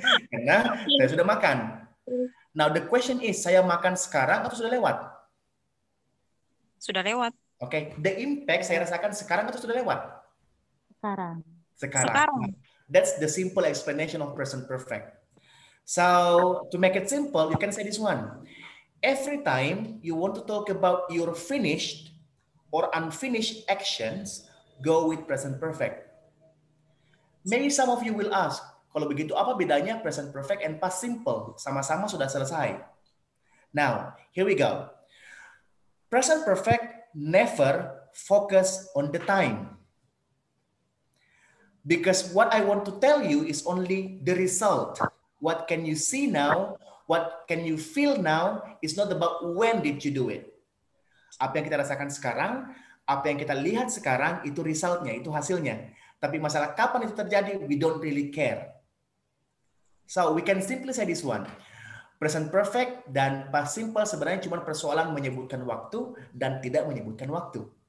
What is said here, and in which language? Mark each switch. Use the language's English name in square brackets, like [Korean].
[Indonesian] Karena saya sudah makan. [English] Now the question is, [Indonesian] saya makan sekarang atau sudah lewat? Sudah lewat. Oke, the impact saya rasakan sekarang atau sudah lewat? Sekarang. [English] That's the simple explanation of present perfect. So to make it simple, you can say this one. Every time you want to talk about your finished or unfinished actions, go with present perfect. Maybe some of you will ask, [Indonesian] kalau begitu apa bedanya [English] present perfect and past simple? [Indonesian] Sama-sama sudah selesai. [English] Now, here we go. Present perfect never focus on the time. Because what I want to tell you is only the result. What can you see now? What can you feel now? Is not about when did you do it. [Indonesian] Apa yang kita rasakan sekarang, apa yang kita lihat sekarang, itu resultnya, itu hasilnya. Tapi masalah kapan itu terjadi, [English] we don't really care. So we can simply say this one. [Indonesian] Present perfect dan past simple sebenarnya cuma persoalan menyebutkan waktu dan tidak menyebutkan waktu.